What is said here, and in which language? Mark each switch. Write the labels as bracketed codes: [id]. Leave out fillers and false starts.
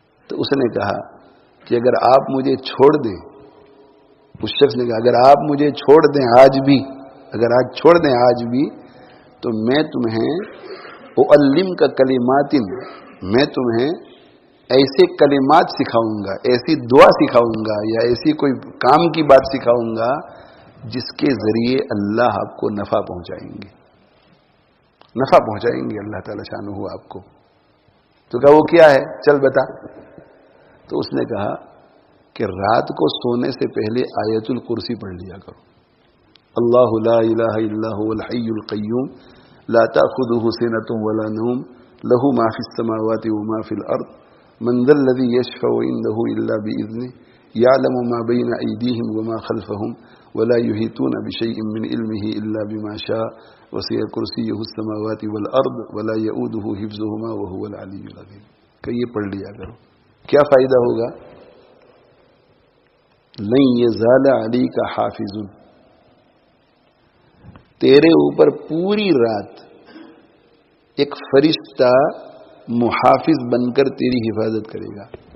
[ur] تو اس نے کہا کہ اگر آپ مجھے چھوڑ دیں، اس شخص نے کہا اگر آپ مجھے چھوڑ دیں آج بھی، اگر آج چھوڑ دیں آج بھی، تو میں تمہیں اعلم کا کلمات، میں تمہیں ایسے کلمات سکھاؤں گا، ایسی دعا سکھاؤں گا، یا ایسی کوئی کام کی بات سکھاؤں گا جس کے ذریعے اللہ آپ کو نفع پہنچائیں گے اللہ تعالی شانہ آپ کو. تو کہا وہ کیا ہے؟ چل بتا. تو اس نے کہا کہ رات کو سونے سے پہلے آیت الکرسی پڑھ لیا کرو. [ar] اللہ لا الہ الا هو الحی القیوم لا تأخذه سنة ولا نوم له ما في السماوات وما في الأرض من ذا الذي يشفع عنده إلا بإذنه يعلم ما بين أيديهم وما خلفهم ولا يحيطون بشيء من علمه إلا بما شاء وسع كرسيه السماوات والأرض ولا يؤوده حفظهما وهو العلي العظيم. [ur] کہ یہ پڑھ لیا کرو. کیا فائدہ ہوگا؟ [ar] لن یزال علیک حافظ، [ur] تیرے اوپر پوری رات ایک فرشتہ محافظ بن کر تیری حفاظت کرے گا.